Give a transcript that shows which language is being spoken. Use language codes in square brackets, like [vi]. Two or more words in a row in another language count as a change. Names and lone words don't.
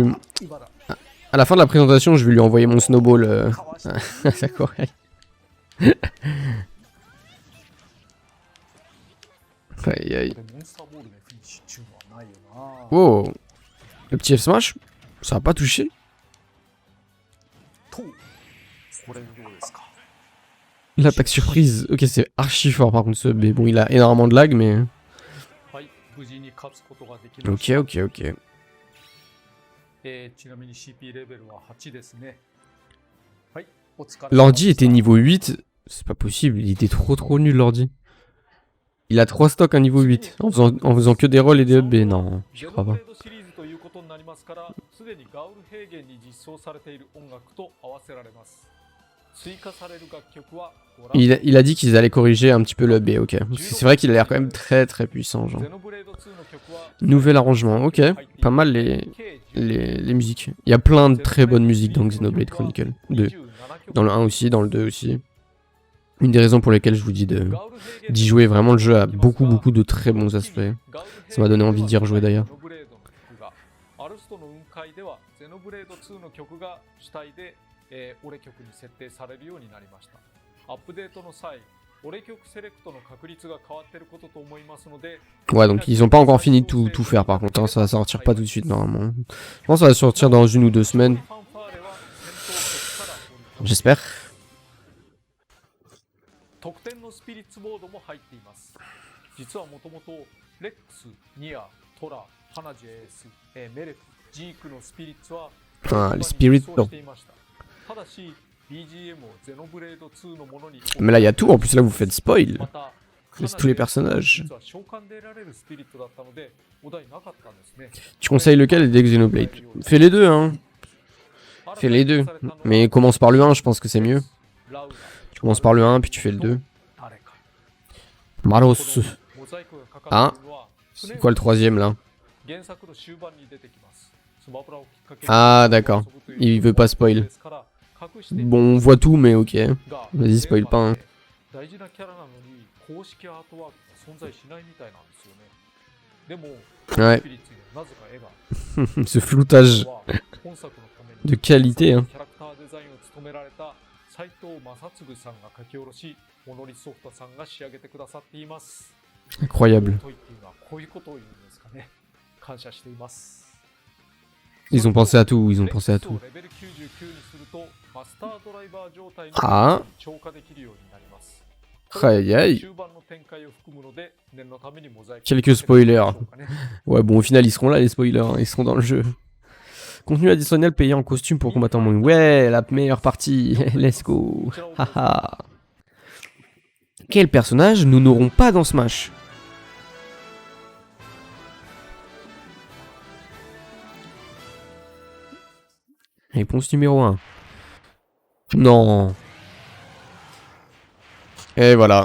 [fr] À la fin de la présentation, je vais lui envoyer mon snowball. D'accord. Aïe aïe. Wow. Le petit F smash. Ça a pas touché. [ja] とこれでどうですか。 [fr] L'attaque surprise. Ok, c'est archi fort par contre ce B. Bon, il a énormément de lag, mais... [ja] はい、無事に勝つことができまし [fr] Ok, [ja] た。 [fr] ok, ok. [ja] ちなみに CP レベルは8ですね。はい、お疲れ様 [fr] L'ordi [ja] でした [fr] était niveau 8. C'est pas possible, il était trop nul l'ordi. Il a 3 stocks à niveau 8. En faisant que des rolls et des [en] up B. [fr] Non, j'y crois pas. [ja] ゼノブレードシリーズということになりますから、すでにガウル平原に実装されている音楽と合わせられます。追加される楽曲はご覧 [fr] Il a dit qu'ils allaient corriger un petit peu le [en] up B, [fr] ok. C'est vrai qu'il a l'air quand même très puissant, genre. [ja] ゼノブレード2の曲は [fr] Nouvel arrangement, ok. Pas mal les musiques. Il y a plein de très bonnes musiques dans Xenoblade Chronicle 2. Dans le 1 aussi, dans le 2 aussi. Une des raisons pour lesquelles je vous dis d'y jouer, vraiment le jeu a beaucoup de très bons aspects. Ça m'a donné envie d'y rejouer d'ailleurs. [ja] アルストの雲海ではゼノブレード2の曲が主体で、俺曲に設定されるようになりました。アップデートの際、俺曲セレクトの確率が変わっていることと思いますので、 [fr] Ouais, donc ils ont pas encore fini de tout faire par contre, hein, ça va sortir pas tout de suite normalement. Je pense que ça va sortir dans 1 ou 2 semaines. J'espère. [ja] 特典のスピリッツボードも入っています。実はもともとレックス、ニア、トラ、ハナジェエース、メレフ、ジークのスピリッツは [fr] Ah, les spirits. [ja] していました。ただし BGM をゼノブレード2のものに [fr] Mais là, il y a tout. En plus, là, vous faites spoil. [ja] また [fr] Laisse tous les personnages. [ja] 実は召喚で得られるスピリットだったのでお題なかったんですね。 [fr] Tu conseilles lequel des Xenoblade? Fais les deux, hein. Fais les deux. Mais commence par le 1, je pense que c'est mieux. Tu commences par le 1, puis tu fais le 2. Maros. Ah, c'est quoi le troisième là? Ah, d'accord. Il veut pas spoil. Bon, on voit tout, mais ok. Vas-y, spoil pas. Hein. [ja] 大事なキャラなのに公式アートワークが存在しないみたいなんですよね。でも、 [fr] Ouais. [ja] スピリッツにはなぜか絵が [fr] Ce floutage [ja] 本作のために [fr] de qualité, hein. [ja] キャラクターデザインを務められた斉藤正嗣さんが書き下ろし、モノリスソフトさんが仕上げてくださっています。 [fr] Incroyable. [ja] と言っているのはこういうことを言うんですかね。感謝しています。 [fr] Ils ont pensé à tout, ils ont pensé à tout. [ja] レベル99にするとマスタードライバー状態に [fr] Ah. [ja] 超過できるようになります。 [fr] Aïe aïe. [ja] 中盤の展開を含むので念のためにモザイク [fr] Quelques spoilers. Ouais, bon, au final, ils seront là, les spoilers. Hein. Ils seront dans le jeu. Contenu additionnel payé en costume pour combattant monde. Ouais, la meilleure partie. [en] Let's go. Haha. [fr] Quel personnage nous n'aurons pas dans Smash? Réponse numéro 1. Non. Et voilà.